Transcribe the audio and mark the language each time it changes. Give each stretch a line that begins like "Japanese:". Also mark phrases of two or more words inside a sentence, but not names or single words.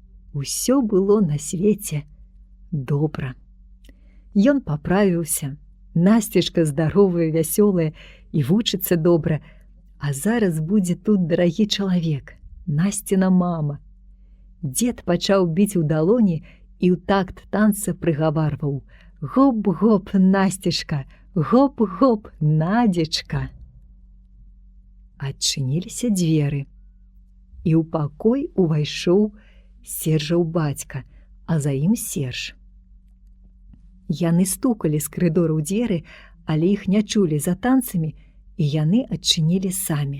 Belarusian: Усё было на свеце добра. Ён паправіўся. Насцежка здаровая, вясёлая і вучыцца добра. А зараз будзе тут дарагі чалавек, Насціна мама. Дзед пачаў біць у далоні і ў такт танца прыгаварваў: «Гоп-гоп, Насцежка! Гоп-гоп, Надзечка!» Адчыніліся дзверы, і ў пакой увайшоў Сержаў бацька, а за ім Серж. Яны стукалі з карыдора ў дзверы, але іх не чулі за танцамі, і яны адчынілі самі.